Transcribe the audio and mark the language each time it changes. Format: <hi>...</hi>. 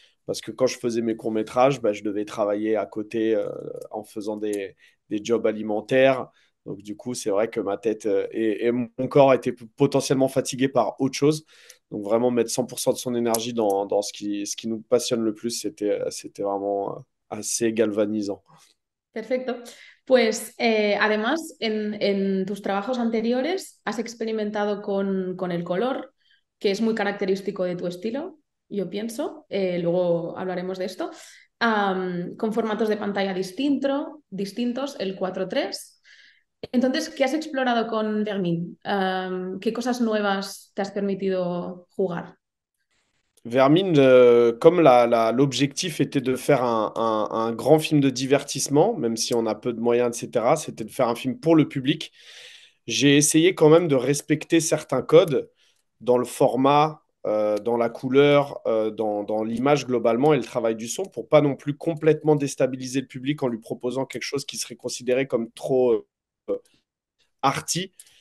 <fr>Parce que quand je faisais mes courts-métrages, bah, je devais travailler à côté en faisant des jobs alimentaires. Donc, du coup, c'est vrai que ma tête et mon corps étaient potentiellement fatigués par autre chose. Donc, vraiment mettre 100% de son énergie dans ce qui nous passionne le plus, c'était vraiment assez galvanisant.</fr> <es>Perfecto. Pues además, en tus trabajos anteriores has experimentado con el color, que es muy característico de tu estilo, yo pienso. Luego hablaremos de esto. Con formatos de pantalla distintos, el 4:3. Entonces, ¿qué has explorado con Vermin? ¿Qué cosas nuevas te has permitido jugar?</es> <fr>Vermine, comme l'objectif était de faire un grand film de divertissement, même si on a peu de moyens, etc., c'était de faire un film pour le public. J'ai essayé quand même de respecter certains codes dans le format, dans la couleur, dans l'image globalement et le travail du son pour pas non plus complètement déstabiliser le public en lui proposant quelque chose qui serait considéré comme trop arty.</fr>